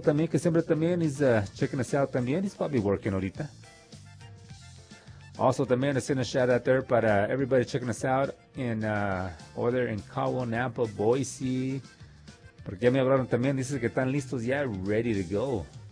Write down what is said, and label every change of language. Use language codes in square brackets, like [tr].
[es] También que siempre también [en] is checking us out [es] también. [en] He's probably working ahorita. Also, the man is sending a shout out there, but everybody checking us out in order in Caguas, Nampa, Boise. [es] Porque me hablaron también, dice que están listos ya, [en] ready to go.